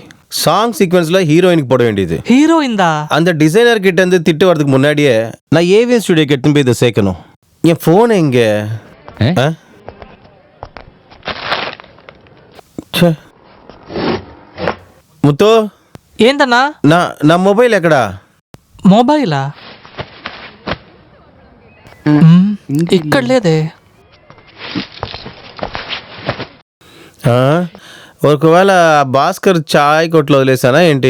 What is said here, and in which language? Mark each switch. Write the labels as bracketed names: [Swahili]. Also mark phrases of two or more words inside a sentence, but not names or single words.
[English] song sequenceல [Tamil] ஹீரோயினுக்கு போட வேண்டியது. ஹீரோயின்தா? அந்த டிசைனர் கிட்ட இருந்து திட்டு வரதுக்கு முன்னாடியே நான் ஏவிஎன் ஸ்டுடியோக்கு எடுத்து போய் இதை சேர்க்கணும். என் போன் எங்க? முத்து, [Telugu] ఏందన్నా? నా మొబైల్ ఎక్కడా? మొబైలా? ఇక్కడ లేదే. ఒకవేళ భాస్కర్ చాయ్ కొట్లో వదిలేసానా ఏంటి?